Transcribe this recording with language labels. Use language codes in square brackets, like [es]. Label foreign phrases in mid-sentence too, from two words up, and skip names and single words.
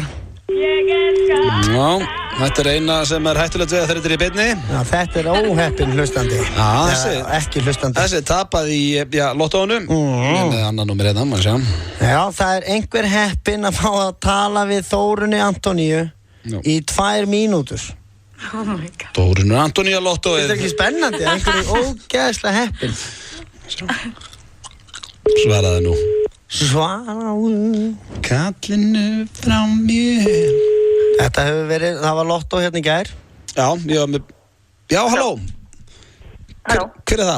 [is] Já, þetta er eina sem er hættulegt við að þeir eru í beinni. Já, þetta er óheppin hlustandi. Já, ekki hlustandi. Þessi tapað í lottóinu. Með annan númer hérna, maður sjá. Já, það er einhver heppin að fá að tala við Þórunni Antoníu í 2 mínútur. [en] Oh my god. [is] Þórunn Antoníu lottóið. Þetta er ekki spennandi, einhverju ógeðslega heppin. Svaraði nú. Svaraðu kallinu frá mér. Þetta hefur verið, það var lottó hérna í gær. Já, halló. Hver er það?